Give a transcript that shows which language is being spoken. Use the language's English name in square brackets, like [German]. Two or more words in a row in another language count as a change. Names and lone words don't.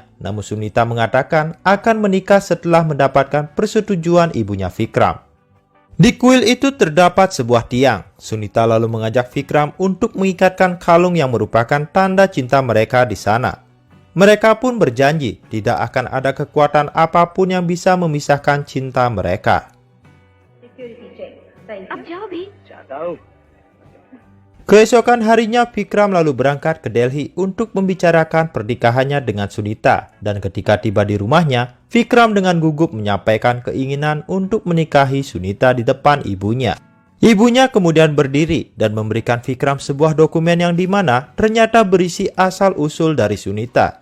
[Indonesian] Namun Sunita mengatakan akan menikah setelah mendapatkan persetujuan ibunya Vikram. Di kuil itu terdapat sebuah tiang. Sunita lalu mengajak Vikram untuk mengikatkan kalung yang merupakan tanda cinta mereka di sana. Mereka pun berjanji tidak akan ada kekuatan apapun yang bisa memisahkan cinta mereka. [Hindi] अब जाओ भी [Indonesian] Keesokan harinya, Vikram lalu berangkat ke Delhi untuk membicarakan pernikahannya dengan Sunita. Dan ketika tiba di rumahnya, Vikram dengan gugup menyampaikan keinginan untuk menikahi Sunita di depan ibunya. Ibunya kemudian berdiri dan memberikan Vikram sebuah dokumen yang dimana ternyata berisi asal-usul dari Sunita.